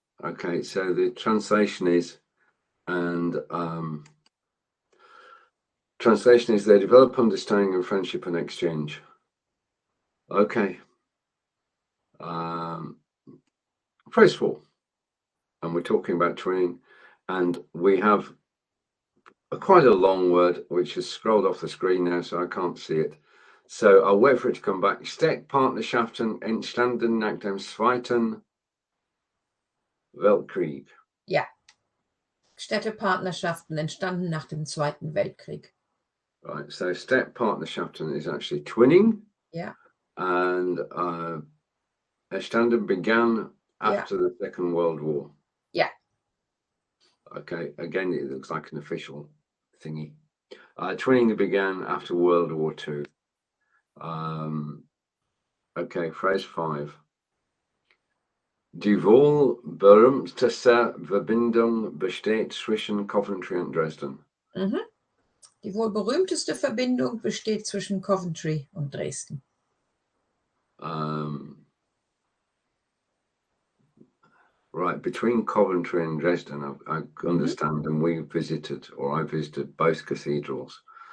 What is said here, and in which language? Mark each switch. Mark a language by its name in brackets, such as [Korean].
[English] Okay, so the translation is, they develop understanding and friendship and exchange. Okay. Phrase 4. And we're talking about twinning, and we have quite a long word which has scrolled off the screen now, so I can't see it. So I'll wait for it to come back. [German] Städtepartnerschaften entstanden nach dem Zweiten Weltkrieg. Ja. Städtepartnerschaften entstanden nach dem Zweiten Weltkrieg. [English] Right, so Städtepartnerschaften is actually twinning. Yeah. And entstanden began after the Second World War. Yeah. Okay, again, it looks like an official thingy. Twinning began after World War II. Okay, phrase 5. [German] Die wohl berühmteste Verbindung besteht zwischen Coventry und Dresden. Die wohl berühmteste Verbindung besteht zwischen Coventry und Dresden. [English] Right, between Coventry and Dresden, I understand, and I visited both cathedrals.